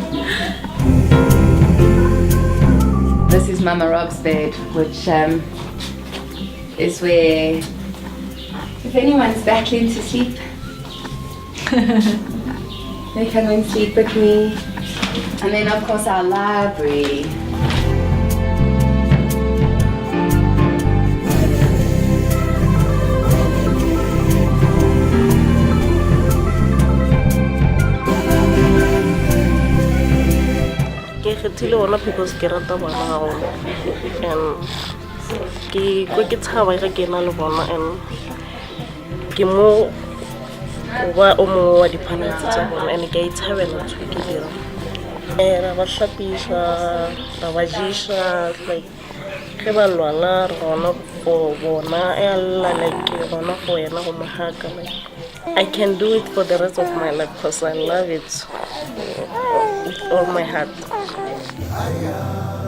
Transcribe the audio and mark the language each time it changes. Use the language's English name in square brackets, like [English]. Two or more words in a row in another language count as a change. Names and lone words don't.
[English] This is Mama Rob's bed, which is where, if anyone's battling to sleep, they come and sleep with me. And then of course our library. [Southern Sotho] Ke kgethile ona because ke rata bana haholo, and ke tshaba ga ke na le bona, and ke mo ba o mongwe wa di-panels tsa bona, and ke a itshabela ntho ke dira. Ra ba hlapisha, ra ba jesha, like ge ba lwala re gona for bona, a lla like ke gona go yena go mahaka. [English] Like I can do it for the rest of my life because I love it with all my heart.